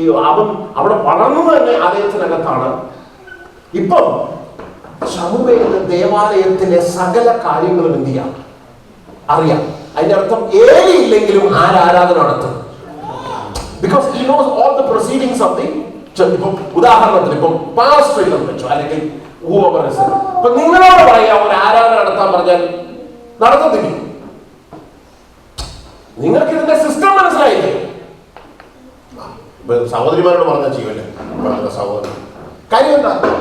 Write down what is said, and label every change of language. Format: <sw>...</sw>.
<ml>അവൻ അവിടെ വളർന്നു തന്നെ ആലയത്തിനകത്താണ്. ഇപ്പം ശമൂവേലിന് ദേവാലയത്തിലെ സകല കാര്യങ്ങളും എന്ത് ചെയ്യാം? അറിയാം. അതിന്റെ അർത്ഥം ഏലി ഇല്ലെങ്കിലും ആരാധന നടത്തും.</ml> <en>Because he knows all the proceedings of the church.</en> <ml>ഇപ്പം ഉദാഹരണത്തിന് ഇപ്പം പാസ്റ്റർ ഇല്ലെന്ന് വെച്ചോ, അല്ലെങ്കിൽ ഇപ്പൊ നിങ്ങളോട് പറയാം ഒരു ആരാധന നടത്താൻ പറഞ്ഞാൽ നടത്തത്തില്ല. നിങ്ങൾക്ക് ഇതിന്റെ സിസ്റ്റം മനസ്സിലായില്ലേ? സഹോദരിമാരോട് പറഞ്ഞാൽ ചെയ്യുമല്ലേ സഹോദരൻ? കാര്യം എന്താ?</ml>